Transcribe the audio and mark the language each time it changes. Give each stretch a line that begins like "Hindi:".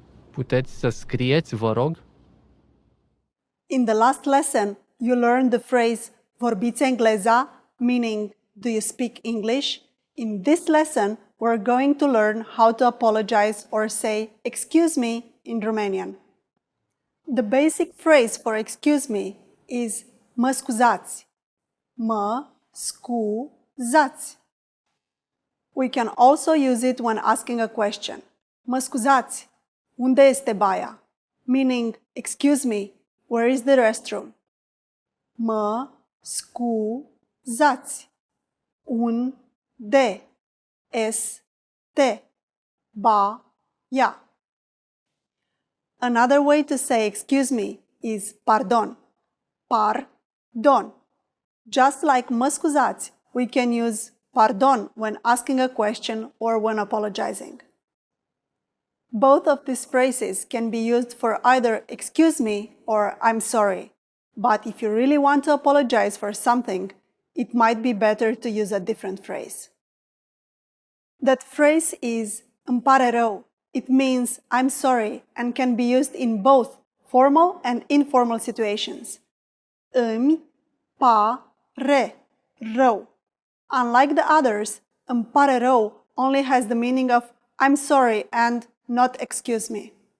Romanian: Puteți să scrieți, vă rog?
English: In the last lesson, you learned the phrase
Romanian: vorbiți engleza,
English: meaning do you speak English? In this lesson, we're going to learn how to apologize or say excuse me in Romanian. The basic phrase for excuse me is
Romanian: mă scuzați. Mă scuzați.
English: We can also use it when asking a question.
Romanian: Mă scuzați, unde este baia?
English: Meaning, excuse me, where is the restroom?
Romanian: Mă scuzați. Unde este baia?
English: Another way to say excuse me is pardon. Pardon. Just like
Romanian: mă scuzați,
English: we can use pardon when asking a question or when apologizing. Both of these phrases can be used for either excuse me or I'm sorry. But if you really want to apologize for something, it might be better to use a different phrase. That phrase is
Romanian: îmi pare rău.
English: It means I'm sorry and can be used in both formal and informal situations.
Romanian: Îmi pare rău.
English: Unlike the others,
Romanian: îmi pare rău
English: only has the meaning of I'm sorry and not excuse me.